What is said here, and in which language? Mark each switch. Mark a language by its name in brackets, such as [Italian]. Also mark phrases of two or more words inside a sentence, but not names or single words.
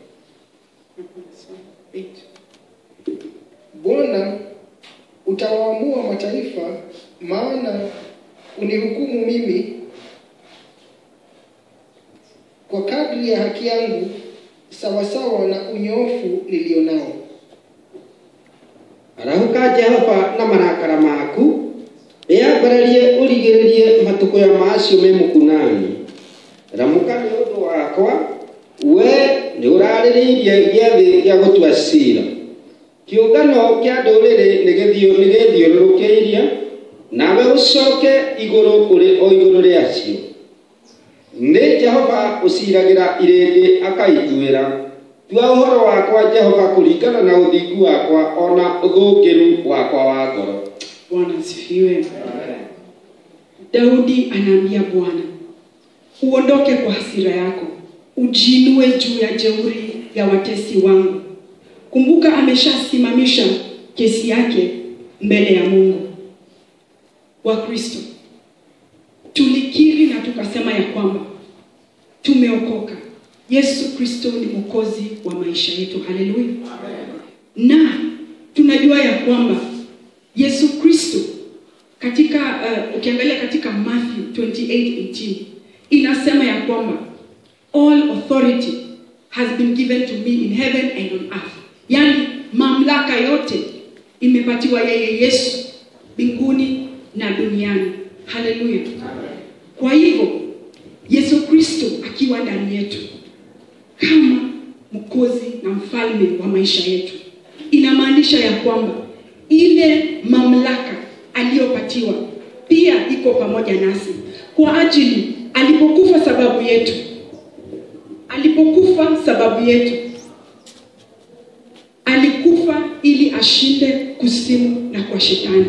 [Swahili] Bwana, utawaamua mataifa, maana unihukumu mimi kwa kadri ya haki yangu, sawasawa na unyoofu nilionao. [Kikuyu] Arahuka Jehova na marakara maku, eambararie urigiririe matuko ya macio me mukunani. Ramuka ni undu wakwa, we ni urariririe giathi gia gutua cira. Kiungano kia nduriri nigithiururukeirie, nawe ucoke iguru uri o iguru riacio. Ni Jehova uciragira irindi akaituira. Tua uhoro wakwa Jehova kuringana na uthingu wakwa ona uthukiru wakwa wa ngoro. [Swahili] Bwana asifiwe. Daudi anaambia Bwana, uondoke kwa hasira yako, ujiinue juu ya jeuri ya watesi wangu. Kumbuka ameshasimamisha kesi yake mbele ya Mungu. Wa Kristo, tulikiri na tukasema ya kwamba tumeokoka. Yesu Kristo ni mwokozi wa maisha yetu. Haleluya. Na tunajua ya kwamba Yesu Kristo katika ukiangalia katika Matthew 28:18 inasema ya kwamba [English] all authority has been given to me in heaven and on earth. [Swahili] Yani mamlaka yote imepatiwa yeye Yesu mbinguni na duniani. Haleluya. Kwa hivyo Yesu Kristo akiwa ndani yetu kama mwokozi na mfalme wa maisha yetu, inamaanisha ya kwamba ile mamlaka aliyopatiwa pia iko pamoja nasi, kwa ajili alipokufa sababu yetu, alikufa ili ashinde kuzimu na kwa shetani.